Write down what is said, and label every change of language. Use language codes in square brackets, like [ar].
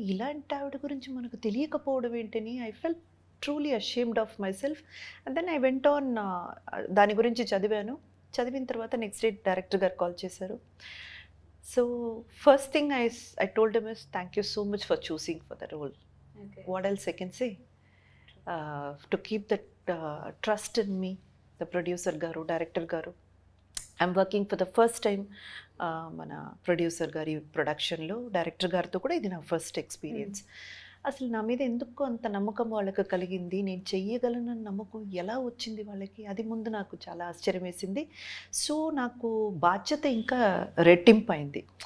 [te] ఇలాంటి ఆవిడ గురించి మనకు తెలియకపోవడం ఏంటని [en] I felt truly ashamed of myself. And then I went on, [te] దాని గురించి చదివాను. చదివిన తర్వాత నెక్స్ట్ డే డైరెక్టర్ గారు కాల్ చేశారు. [en] So first thing I told him is thank you so much for choosing for the role. Okay. What else I can say? To keep that trust in me, the producer garu, director garu. I'm working for the first time [te] mana producer gari production lo, director garto kuda idi na first experience. అసలు నా మీద ఎందుకు అంత నమ్మకం వాళ్ళకి కలిగింది, నేను చెయ్యగలనన్న నమ్మకం ఎలా వచ్చింది వాళ్ళకి, అది ముందు నాకు చాలా ఆశ్చర్యం వేసింది. సో నాకు బాధ్యత ఇంకా రెట్టింపు అయింది.